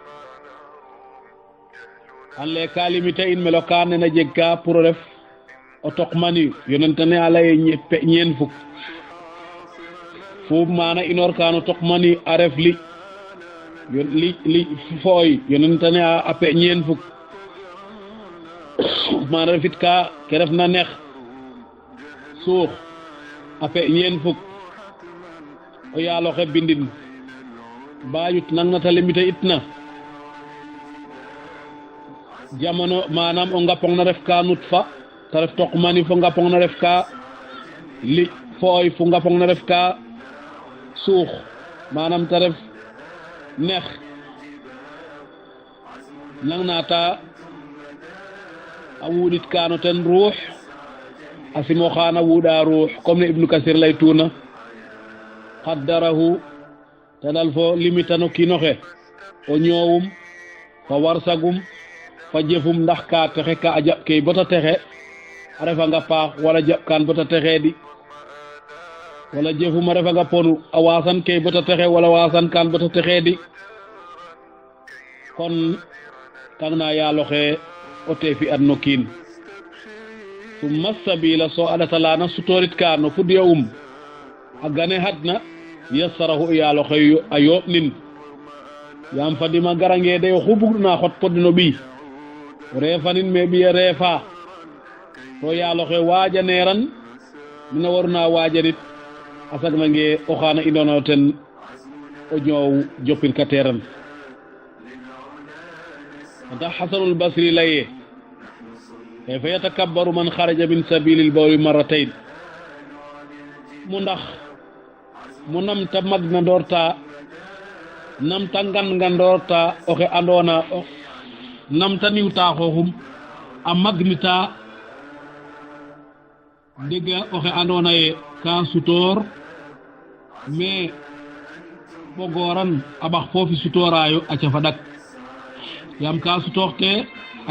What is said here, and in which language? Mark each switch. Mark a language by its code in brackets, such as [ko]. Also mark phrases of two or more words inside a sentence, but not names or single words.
[srr] an le ka limité in melokaan nena jeg ka pour ref o toqmani yonentane a laye ñeen fuk fu mana inoor kano toqmani a ref li fooy yonentane a pe ñeen fuk mana refit ka ke ref na neex suux a pe ñeen fuk o yaaloxe bindin bayut nang na ta limité itna jamono manam o ngapong na ref ka nut fa ta ref toqmani fo ngapong na ref ka li fooy fu ngapong na ref ka suux manam ta ref neex nang nata a wuɗit kano ten ruux a simo xana wuɗa ruux comme ne Ibnu Kasir lay tuna qaddarahu tanal fo limitano kinoxe o ñoowum fa warsagum fa jefum ndax ka texe ka a jaɓ key bota texe a refanga paax wala jaɓ kan bota texe di wala jefum a refanga ponu a wasan key bota texe wala wasan kan bota texe di kon kang na yaaloxe o te fi adno kiin [ar] ثم السبيل [srr] so aɗatalana sutorit ka no fudya a gane hadna yassarahu yaaloxe a yooɓnin yam fadima garangede oxu bugna xot podno ɓiy reefanin me ɓiye reefa to yaaloxe waajaneeran mina warna waajanit a sagnange o xaana indono ten o ñoow jopirkateeran ndax Hasanul Basri laye [ar] فيتكبر من خرج من سبيل البول مرتين [srr] mu ndax mu namta magna ndoorta namta ngan ndoorta oxe andoona namta niwta xooxum a magnita ndega oxe andona ye ka sutor mais bogoran abax fofi sutorayo a cafa dak yam ka sutorte a